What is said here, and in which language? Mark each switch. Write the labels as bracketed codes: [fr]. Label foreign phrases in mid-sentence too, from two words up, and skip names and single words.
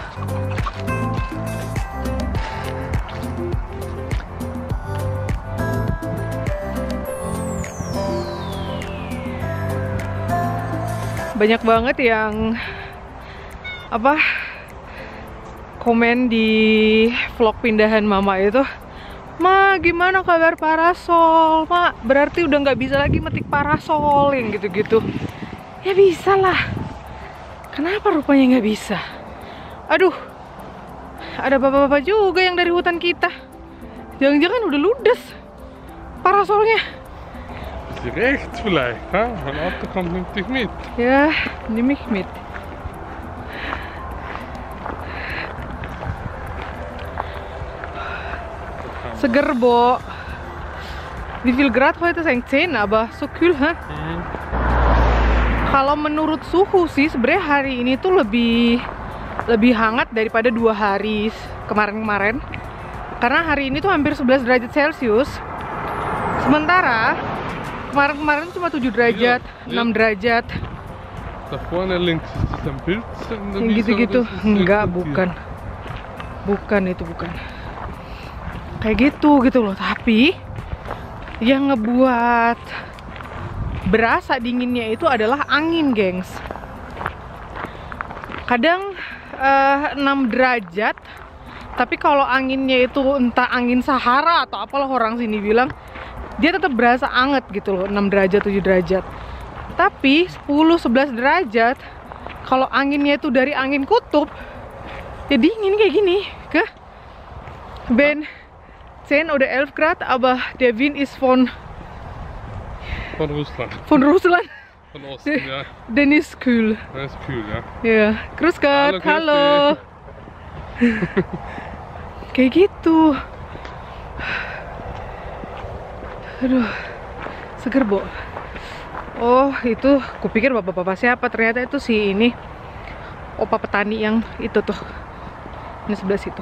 [id] Banyak banget yang komen di vlog pindahan mama itu, Ma gimana kabar parasol, Ma berarti udah nggak bisa lagi metik parasol yang gitu-gitu. Ya bisa lah, kenapa rupanya nggak bisa? Aduh, ada bapak-bapak juga yang dari hutan kita, jangan-jangan udah ludes parasolnya. [de] Direkt vielleicht, ha? Mein Auto kommt, nimmt dich mit. Ya, nimm mich mit. [id] Seger, Bo. [de] Wie viel Grad heute? 10, aber so kühl, ha? [id] Kalau menurut suhu sih, sebenarnya hari ini tuh lebih hangat daripada 2 hari kemarin-kemarin. Karena hari ini tuh hampir 11 derajat Celcius. Sementara kemarin-kemarin cuma 7 derajat, 6 derajat. [de] Da vorne links ist das ein Bild in der Wiese, [id] Gitu-gitu. [de] oder ist das [id] Enggak, [de] Papier? [id] bukan. Bukan, itu bukan. Kayak gitu loh. Tapi yang ngebuat berasa dinginnya itu adalah angin, gengs. Kadang 6 derajat, tapi kalau anginnya itu entah angin Sahara atau apalah orang sini bilang, dia tetap berasa anget gitu loh, 6 derajat, 7 derajat. Tapi 10-11 derajat, kalau anginnya itu dari angin kutub, ya dingin kayak gini. [de] Ben 10 oder 11 Grad, aber der Wind ist von Russland. Von Russland. Von Osten, ja. Den ist kühl. Das ist kühl, ja. Ya, grüß Gott, [id] Halo, halo. Kayak gitu. Aduh, seger, Bo. Oh, itu kupikir bapak-bapak siapa, ternyata itu si ini opa petani yang itu tuh, ini sebelah situ.